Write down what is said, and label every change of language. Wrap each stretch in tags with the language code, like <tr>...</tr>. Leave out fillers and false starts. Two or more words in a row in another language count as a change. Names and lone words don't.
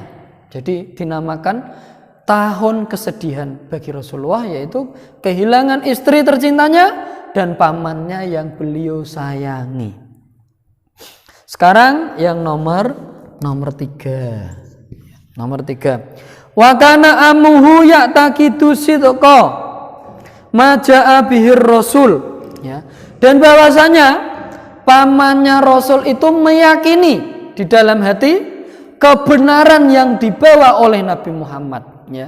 <id>Jadi dinamakan tahun kesedihan bagi Rasulullah, yaitu kehilangan istri tercintanya dan pamannya yang beliau sayangi. Sekarang yang nomor 3. Nomor 3.</id> <ar>وكان عمه يعتقد صدق ما جاء به الرسول, ya.</ar> <id>Dan bahwasanya pamannya Rasul itu meyakini di dalam hati kebenaran yang dibawa oleh Nabi Muhammad, ya.</id>